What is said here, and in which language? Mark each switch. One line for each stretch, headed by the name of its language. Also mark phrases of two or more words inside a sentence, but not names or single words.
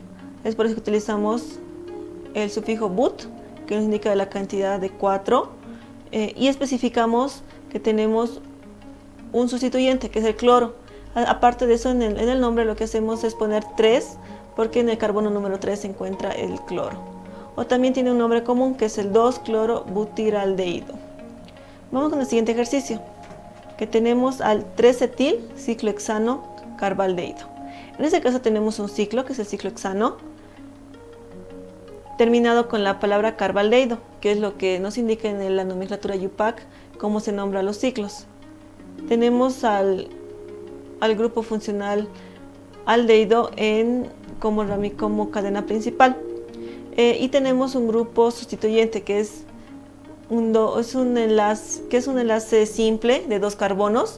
Spanish: Es por eso que utilizamos el sufijo but, que nos indica la cantidad de 4, y especificamos que tenemos un sustituyente, que es el cloro. Aparte de eso, en el nombre lo que hacemos es poner 3, porque en el carbono número 3 se encuentra el cloro. O también tiene un nombre común, que es el 2-clorobutiraldehído. Vamos con el siguiente ejercicio, que tenemos al 3-etil ciclohexano carbaldehído. En este caso tenemos un ciclo, que es el ciclo hexano, terminado con la palabra carbaldehído, que es lo que nos indica en la nomenclatura IUPAC cómo se nombran los ciclos. Tenemos al grupo funcional aldehído como cadena principal, y tenemos un grupo sustituyente, que es un enlace simple de 2 carbonos.